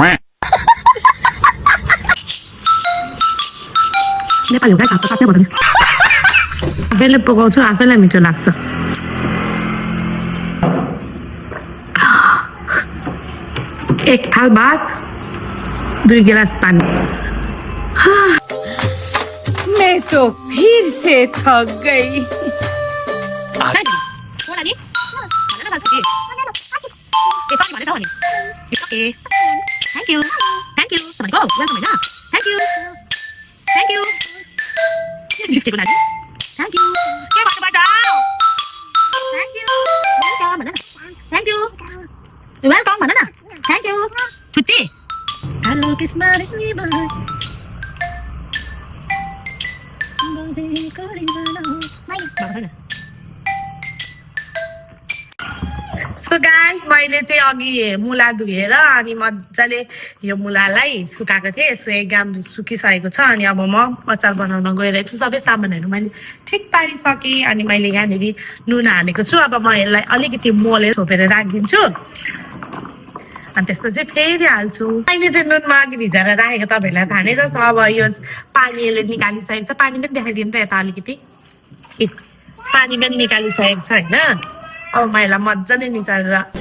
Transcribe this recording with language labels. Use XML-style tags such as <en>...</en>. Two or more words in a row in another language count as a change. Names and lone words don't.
<ne>नेपाली हो क्या खाएको साथै भन्नु आफैले पकाउँछु आफैलाई मिठो लाग्छ एक थाल भात 2 गिलास पानी</ne> <hi>मैं तो फिर से थक गई</hi> <en>Thank you. Thank you. Somebody go. Welcome, Ina. Thank you. Thank you. Just take it. Thank you.</en> <vi>Cái bạn bạn đâu?</vi> <en>Thank you. Welcome, Ina. Thank you. Welcome, Ina. Thank you. Chuchi. Hello, kiss my baby. so guys</en> <ne>मैले चाहिँ अघि मुला धुएर अनि मजाले यो मुलालाई सुकाएको थिएँ सो 1 ग्राम सुकिसकेको छ अनि अब म अचार बनाउन गइरहेको छु सबै सामानहरू मैले ठिक पारिसकेँ अनि मैले यहाँनिर नुन हालेको छु अब म यसलाई अलिकति मोलेर छोपेर राखिदिन्छु अनि त्यसपछि फेरि हाल्छु अहिले चाहिँ नुनमा अघि भिजाएर राखेको तपाईँहरूलाई थाहा नै छ अब यो पानी यसले निकालिसकेको छ पानी पनि देखाइदिनु त यता अलिकति पानी पनि निकालिसकेको छ होइन अब म यसलाई मजाले निचारेर</ne>